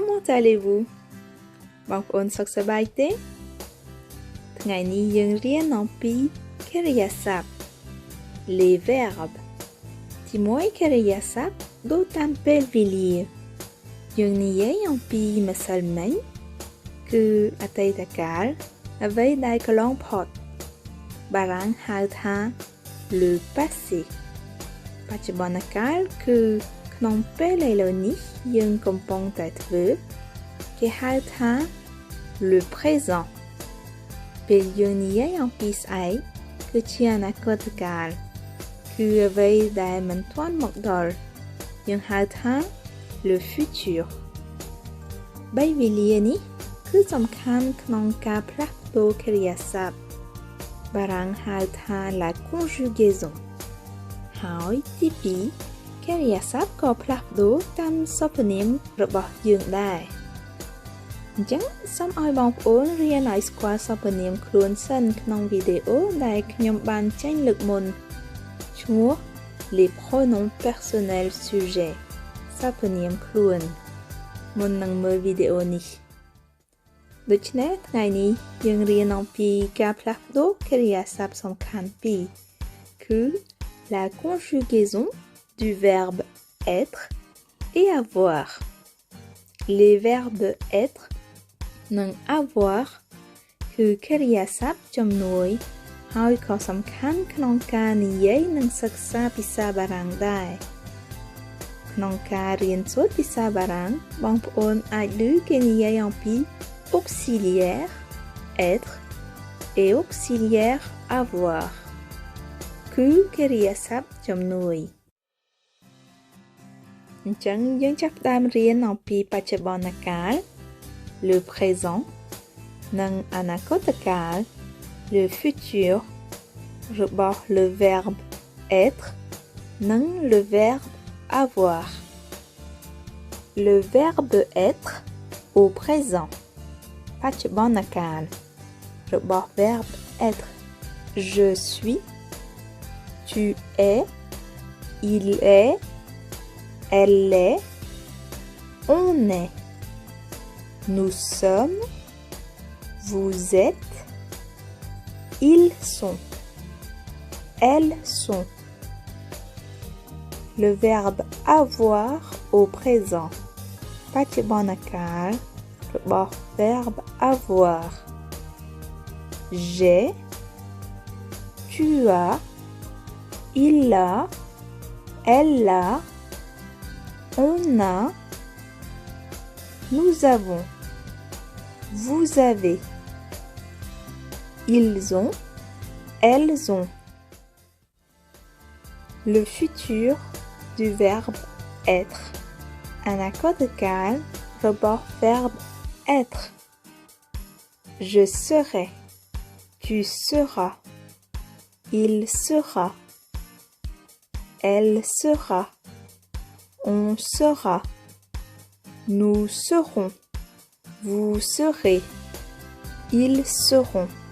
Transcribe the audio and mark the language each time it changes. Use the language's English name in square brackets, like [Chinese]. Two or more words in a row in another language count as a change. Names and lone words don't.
[French] allez-vous [Khmer] បងប្អូនសុខសប្បាយទេថ្ងៃនេះយើងរៀនអំពីកិរិយាសព្ទ [French] les verbes [Khmer] ទី1 កិរិយាសព្ទដូចតាមពេលវេលាយើងនិយាយអំពីម្សិលមិញគឺអតីតកាលអ្វីដែលកន្លងផុតបារាំងហៅថា [French] le passé [Khmer] បច្ចុប្បន្នកាលគឺក្នុងពេលឥឡូវនេះយើងកំពុងតែធ្វើគេហៅថា [French] le présent [Khmer] ពេលយើងនិយាយអំពីស្អែកគឺជាអនាគតកាលគឺអ្វីដែល មិនទាន់មកដល់យើងហៅថា [French] le futur [Khmer] បីវេលានេះគឺសំខាន់ក្នុងការផ្លាស់ប្ដូរកិរិយាសព្ទបារាំងហៅថា [French] la conjugaison [Khmer] ហើយទី2កិរិយាសព្ទក៏ផ្លាស់ប្ដូរតាមសព្វ នាមរបស់យើងដែរអញ្ចឹងសូមឲ្យបងប្អូនរៀនឲ្យស្គាល់សព្វនាមខ្លួនសិនក្នុងវីដេអូដែលខ្ញុំបានចេញលើកមុនឈ្មោះ les [French] pronoms personnels sujets [Khmer] សព្វនាមខ្លួនមុននឹងមើលវីដេអូនេះដូច្នេះថ្ងៃនេះយើងរៀនអំពីការ ផ្លាស់ប្ដូរកិរិយាសព្ទសំខាន់ពីរគឺ [French] la conjugaison du verbe être et avoir les verbes être [Khmer] និង avoir គឺកិរិយាសព្ទជំនួយហើយក៏សំខាន់ក្នុងការនិយាយនិងសិក្សាភាសាបារាំងដែរក្នុងការរៀនសូត្រភាសាបារាំងបងប្អូនអាចឮគេនិយាយអំពី [French] auxiliaire être et auxiliaire avoir [Khmer] គឺកិរិយាសព្ទជំនួយ អញ្ចឹងយើងចាប់ផ្ដើមរៀនអំពីបច្ចុប្បន្នកាល [French] le présent [Khmer] និងអនាគតកាល [French] le futur [Khmer] របស់ [French] le verbe être និង le verbe avoir le verbe être au présent [Khmer] បច្ចុប្បន្នកាលរបស់ [French] verbe être je suis tu es il est elle est on est nous sommes vous êtes ils sont elles sont le verbe avoir au présent [Khmer] បច្ចុប្បន្នកាលរបស់ [French] verbe avoir j'ai tu as il a elle a on a nous avons vous avez ils ont elles ont le futur du verbe être [Khmer] អនាគតកាលរបស់ [French] verbe être je serai tu seras il sera elle sera on sera nous serons vous serez ils seront